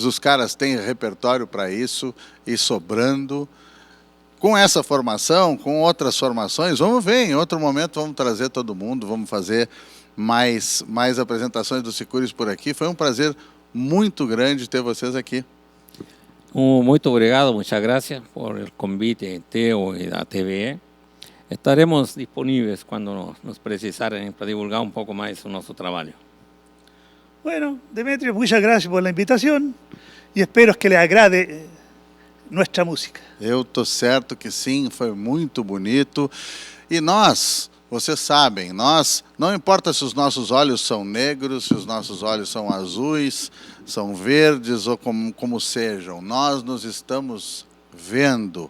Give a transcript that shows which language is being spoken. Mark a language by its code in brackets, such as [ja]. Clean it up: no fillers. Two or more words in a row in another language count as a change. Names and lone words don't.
[pt] Os caras têm repertório para isso e sobrando. Com essa formação, com outras formações, vamos ver, em outro momento vamos trazer todo mundo, vamos fazer mais apresentações dos Sicures por aqui. Foi um prazer muito grande ter vocês aqui. Muito obrigado, [es] muchas gracias por el convite [pt] teu e da TVE. Estaremos disponíveis quando nos precisarem para divulgar um pouco mais o nosso trabalho. [es] Bueno, Demetrio, muchas gracias por la invitación y espero que les agrade [pt] nossa música. Eu estou certo que sim, foi muito bonito. E nós, vocês sabem, não importa se os nossos olhos são negros, se os nossos olhos são azuis, são verdes ou como sejam, nós nos estamos vendo.